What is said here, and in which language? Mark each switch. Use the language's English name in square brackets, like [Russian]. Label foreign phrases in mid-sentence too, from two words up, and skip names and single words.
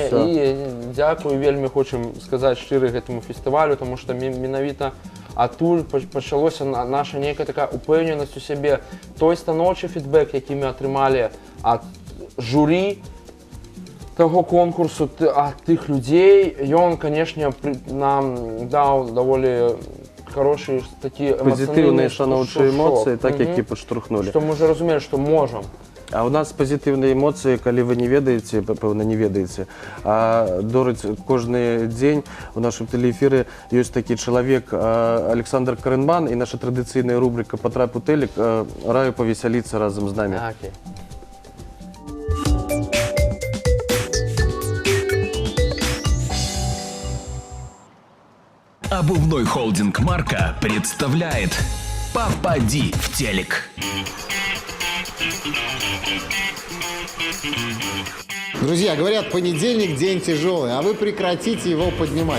[Belarusian] І дзякую, вельмі хочам сказаць шчыра гэтаму фестывалю, таму што менавіта адтуль пачалося наша нейкая такая упэўненасць у сябе. Той станоўчы фідбэк, які мы атрымалі ад журі таго конкурсу, ад тых людзей, ён, канешне, нам даў даволі [Russian] хорошие такие [Belarusian] пазітыўныя станоўчыя эмоцыі, так, які падштурхнулі. Што мы ўжо разумелі, што можам. А у нас пазітыўныя эмоцыі, калі вы не ведаеце, пэўна, не ведаеце, а дорыць кожны дзень у нашым тэлеэфіры ёсць такі чалавек Александр Карэнман, і наша традыцыйная рубрика «Патрап у тэлек». Раю павесяліцца разам з намі. [Russian] Окей. Обувной холдинг «Марка» представляет «Попади в телек». Друзья, говорят, понедельник день тяжелый, а вы прекратите его поднимать.